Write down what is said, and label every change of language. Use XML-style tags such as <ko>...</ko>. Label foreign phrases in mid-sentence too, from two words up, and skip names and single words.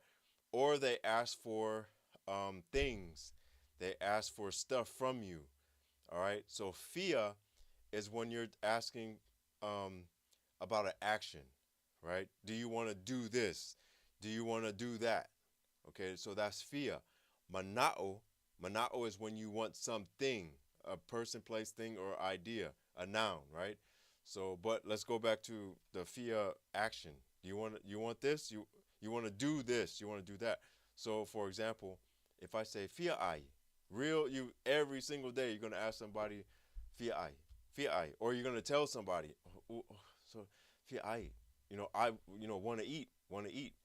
<en>Or they ask for things. They ask for stuff from you. All right. So Fia is when you're asking um, about an action, right? Do you want to do this? Do you want to do that? Okay, so that's Fia. Mana'o, mana'o is when you want something, a person, place, thing, or idea, a noun, right? So, but let's go back to the Fia action. You want this? You want to do this? You want to do that? So, for example, if I say</en> <sm>Fia ai,</sm> <en>real you every single day you're gonna ask somebody</en> <sm>Fia ai, Fia ai,</sm> <en>or you're gonna tell somebody, so</en> <sm>Fia ai,</sm> <en>I want to eat.</en>